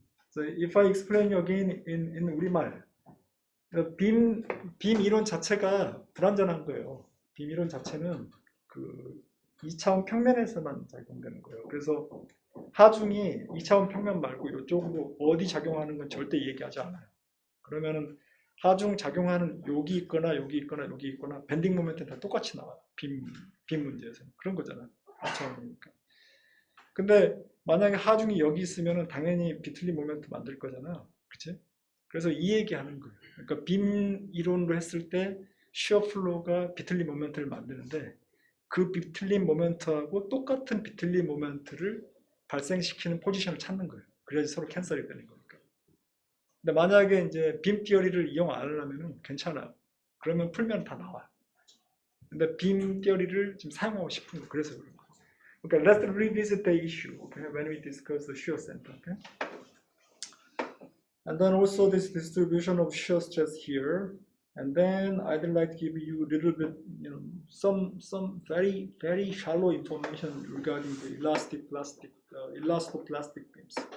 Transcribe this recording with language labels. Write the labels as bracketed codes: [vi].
[en] So if I explain you again in [ko] 우리말, 빔 이론 자체가 불완전한 거예요. 빔 이론 자체는 그 2차원 평면에서만 작용되는 거예요. 그래서 하중이 2차원 평면 말고 이쪽으로 어디 작용하는 건 절대 얘기하지 않아요. 그러면은 하중 작용하는 여기 있거나 여기 있거나 여기 있거나 밴딩 모멘트는 다 똑같이 나와요. 빔 문제에서는. 그런 거잖아요. 2차원이니까. 근데 만약에 하중이 여기 있으면은 당연히 비틀림 모멘트 만들 거잖아요. 그치? 그래서 이 얘기 하는 거예요. 그러니까 빔 이론으로 했을 때 시어 플로우가 비틀림 모멘트를 만드는데 그 비틀림 모멘트하고 똑같은 비틀림 모멘트를 발생시키는 포지션을 찾는 거예요. 그래야지 서로 캔슬이 되는 거니까. 근데 만약에 이제 빔 티어리를 이용 안 하려면 괜찮아요. 그러면 풀면 다 나와요. 근데 빔 티어리를 지금 사용하고 싶은 거 그래서 그런 거예요. [en] Okay, let's revisit the issue. Okay, when we discuss the shear center. Okay, and then also this distribution of shear stress here. And then I'd like to give you a little bit, some very shallow information regarding the elastoplastic beams.